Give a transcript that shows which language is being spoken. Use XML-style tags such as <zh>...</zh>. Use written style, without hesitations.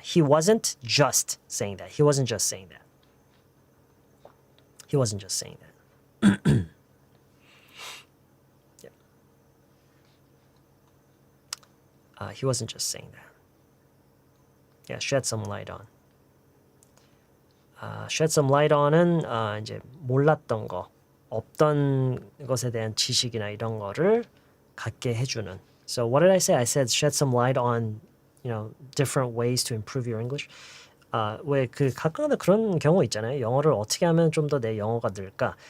<en>He wasn't just saying that. He wasn't just saying that. He wasn't just saying that. Yeah. He wasn't just saying that. Yeah, shed some light on.</en> <ko>Shed some light on은 이제 몰랐던 거, 없던 것에 대한 지식이나 이런 거를 갖게 해주는.</ko> <en>So what did I say? I said shed some light on, different ways to improve your English.</en> <ko>왜 그 가끔가다 그런 경우 있잖아요. 영어를 어떻게 하면 좀 더 내 영어가 늘까?</ko>